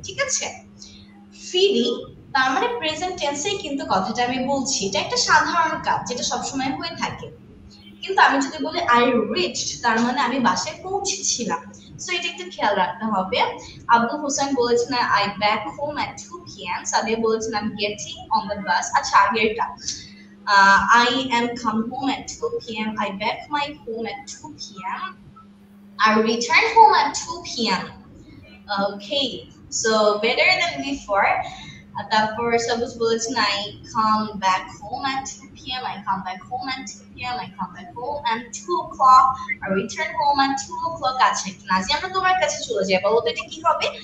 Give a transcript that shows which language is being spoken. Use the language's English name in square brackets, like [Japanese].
[Bangla] ঠিক আছে, ফিরি তার মানে প্রেজেন্ট টেন্সেই কিন্তু কথাটা আমি বলছি। এটা একটা সাধারণ কাজ যেটা সবসময় হয়ে থাকে। কিন্তু আমি যদি বলি [English] I reached, [Bangla] তার মানে আমি বাসায় পৌঁছেছিলাম। সো এটা একটু খেয়াল রাখতে হবে। আব্দুল হোসেন বলেছেন [English] I back home at 2 p.m. Sadia বলেছেন I am getting on the bus. আচ্ছা, আগেরটা I am come home at 2 p.m. I back my home at 2 p.m. I return home at 2 p.m. Okay, so better than before. [Bangla] তারপর সাবুজ বলেছেন [English] I come back home at 2 p.m. I come back home at 2 p.m. I come back home at 2 o'clock. I return home at 2 o'clock. [Bangla] আচ্ছা, নাজি আমরা তোমার কাছে চলে যাই, বলো তো এটা কি হবে?